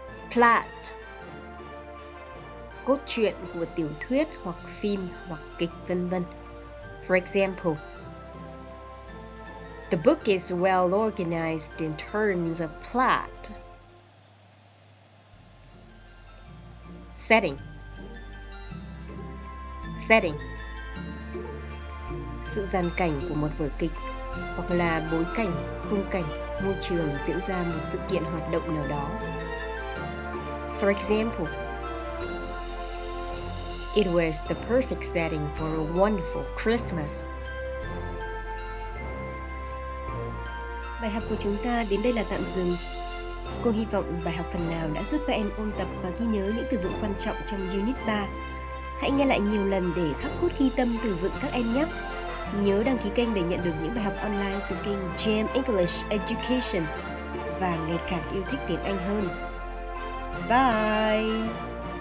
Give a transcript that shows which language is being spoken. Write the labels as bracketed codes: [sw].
[vi] Plot, cốt truyện của tiểu thuyết hoặc phim hoặc kịch vân vân. [en] For example, the book is well organized in terms of plot. Setting. [vi] Setting, sự dàn cảnh của một vở kịch hoặc là bối cảnh, khung cảnh, môi trường diễn ra một sự kiện hoạt động nào đó. [en] For example, it was the perfect setting for a wonderful Christmas [vi] Bài học của chúng ta đến đây là tạm dừng. Cô hy vọng bài học phần nào đã giúp các em ôn tập và ghi nhớ những từ vựng quan trọng trong Unit 3. Hãy nghe lại nhiều lần để khắc cốt ghi tâm từ vựng các em nhé. Nhớ đăng ký kênh để nhận được những bài học online từ kênh Jam English Education và ngày càng yêu thích tiếng Anh hơn. Bye!